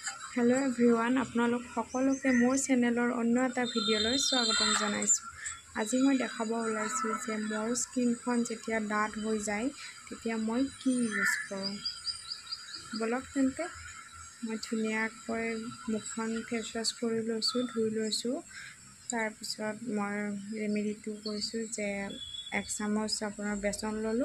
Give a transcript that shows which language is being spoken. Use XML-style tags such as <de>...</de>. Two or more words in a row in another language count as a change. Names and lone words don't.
<en>Hello everyone</en> <as>আপোনালোক সকলোকে মোৰ চেনেলৰ অন্য এটা ভিডিঅ'লৈ স্বাগতম জনাইছু। আজি মই দেখাব ওলাইছো যে মোৰ স্কিনখন যেতিয়া ডাঠ হৈ যায় তেতিয়া মই কি ইউজ কৰোঁ। বলক তেন্তে মই ধুনীয়াকৈ মুখখন</as> <en>face wash</en> <as>কৰি লৈছো, ধুই লৈছো। তাৰ পিছত মই ৰেমেডিটো কৈছো যে 1 চামুচ আপোনাৰ বেসন ললো।</as>